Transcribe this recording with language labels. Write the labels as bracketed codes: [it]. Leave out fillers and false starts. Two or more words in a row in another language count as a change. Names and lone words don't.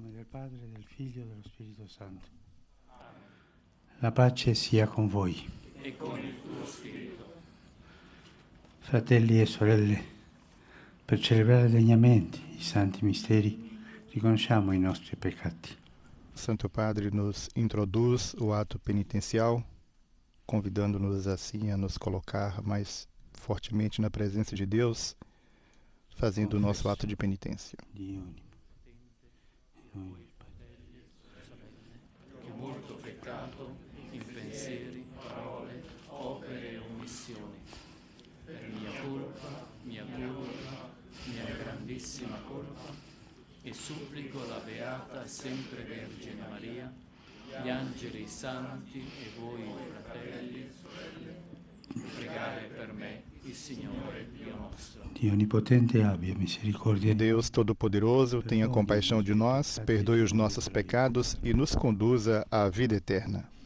[it] Padre, del Figlio e dello Spirito Santo. La pace sia con voi. E con il tuo spirito. Fratelli e sorelle, per celebrare degnamente i santi misteri, riconosciamo i nostri peccati. [pt] Santo Padre nos introduz o ato penitencial, convidando-nos assim a nos colocar mais fortemente na presença de Deus, fazendo o nosso ato de penitência. [it] Che molto peccato in pensieri, parole, opere e omissioni. Per mia grandissima colpa, e supplico la Beata sempre Vergine Maria, gli angeli santi e voi fratelli, pregare per me il Signore Dio nostro. Dio Onipotente abbia misericórdia. [pt] Deus Todo-Poderoso, tenha compaixão de nós, perdoe os nossos pecados e nos conduza à vida eterna.